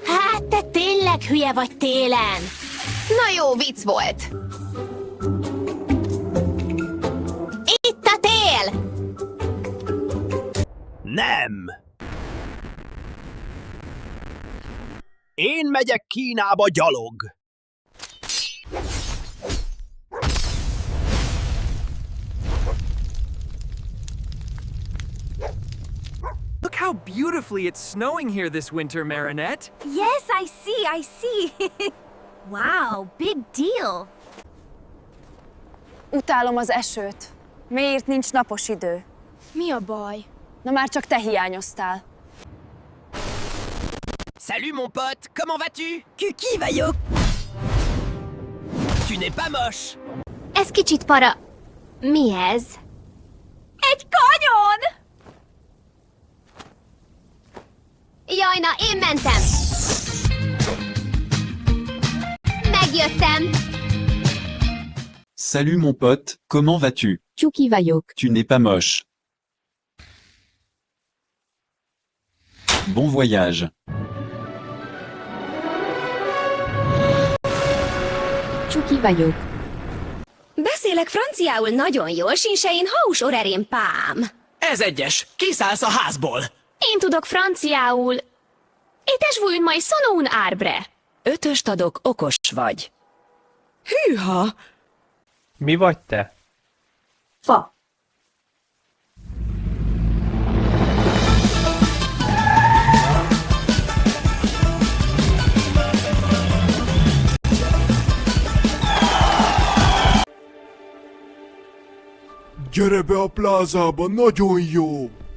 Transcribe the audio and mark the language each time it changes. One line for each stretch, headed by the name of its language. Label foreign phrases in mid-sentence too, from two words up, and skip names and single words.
Hungarian: Hát te tényleg hülye vagy télen. Na jó, vicc volt. Itt a tél! Nem! Én megyek Kínába gyalog!
English: Look how beautifully it's snowing here this winter, Marinette. Yes, I see. Wow, big deal.
Hungarian: Utálom az esőt. Miért nincs napos idő? Mi a baj? Na már csak te hiányoztál.
French: Salut mon pote, comment vas-tu?
Hungarian: Ki vagyok?
French: Tu n'es pas moche!
Hungarian: Ez kicsit para... Mi ez? Egy kanyon! Jaj, na, én mentem! Megjöttem!
French: Salut mon pote, comment vas-tu?
Hungarian: Csuki vagyok.
French: Tu n'es pas moche. Bon voyage.
Hungarian: Csuki vagyok. Beszélek franciául nagyon jól, sinsein haus orerén pám. Ez egyes. Kiszállsz a házból. Én tudok franciául.
French: Étes vui mai son un arbre.
Hungarian: 5-öst adok, okos vagy. Hűha! Mi vagy te? Fa. Gyere be a plázába, nagyon jó!